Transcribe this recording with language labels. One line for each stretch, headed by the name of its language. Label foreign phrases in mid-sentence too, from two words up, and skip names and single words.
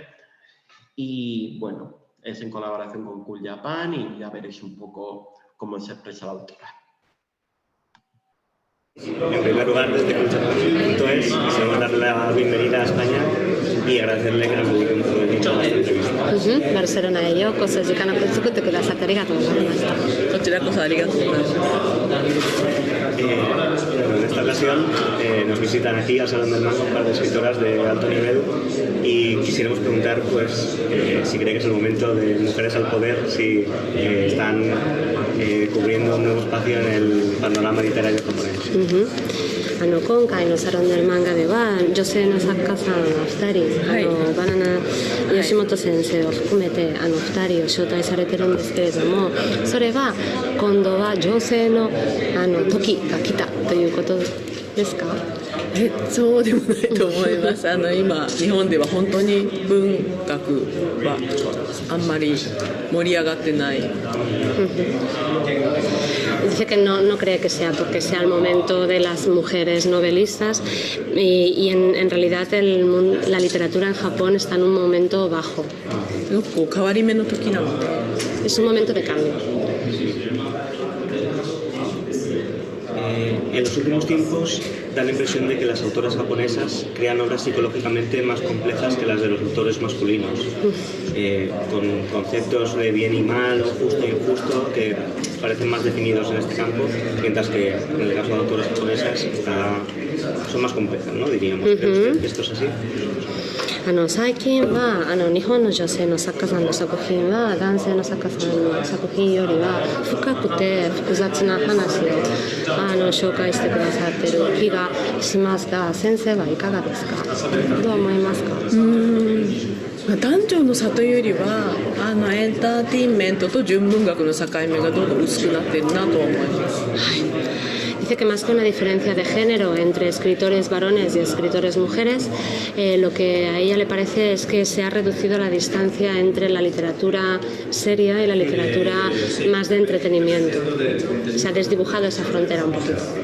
Spanish: Y bueno, es en colaboración con Cool Japan y ya veréis un poco cómo se expresa la autora. En primer lugar, desde Cultura.es, quisiera darle la bienvenida a España y agradecerle que nos dedique un poco de tiempo a esta entrevista.
Japanese: バルセロナへようこそ時間を作ってくださってありがとうございました。こちらこそありがとうございます。
Spanish: Bueno, en esta ocasión nos visitan aquí al Salón del Manga un par de escritoras de alto nivel y quisiéramos preguntar pues, si cree que es el momento de Mujeres al Poder, si están cubriendo un nuevo espacio en el panorama literario japonés.
Japanese: 今回のサロンデル漫画では女性の作家さん2人、バナナ吉本先生を含めて2人を招待されてるんですけれども、それは今度は女性の時が来たということですか？そうでもないと思います。今日本では本当に文学はあんまり盛り上がってない。
Spanish: Dice que no cree que sea porque sea el momento de las mujeres novelistas y en realidad la literatura en Japón está en un momento bajo.
Japanese: 変わり目の時なので。
Spanish: Es un momento de cambio. En los últimos tiempos da la impresión de que las autoras japonesas crean obras psicológicamente más complejas que las de los autores masculinos, con conceptos de bien y mal, o justo e injusto, que parecen más definidos en este campo, mientras que en el caso de autoras japonesas son más complejas, ¿no? Diríamos. ¿Cree usted que esto es así?
Japanese: 最近は日本の女性の作家さんの作品は男性の作家さんの作品よりは深くて複雑な話を紹介してくださっている気がしますが、先生はいかがですか？どう思いますか？男女の差というよりはエンターテインメントと純文学の境目がどんどん薄くなっているなとは思います。
Spanish: Dice que más que una diferencia de género entre escritores varones y escritores mujeres, lo que a ella le parece es que se ha reducido la distancia entre la literatura seria y la literatura más de entretenimiento. Se ha desdibujado esa frontera un poquito.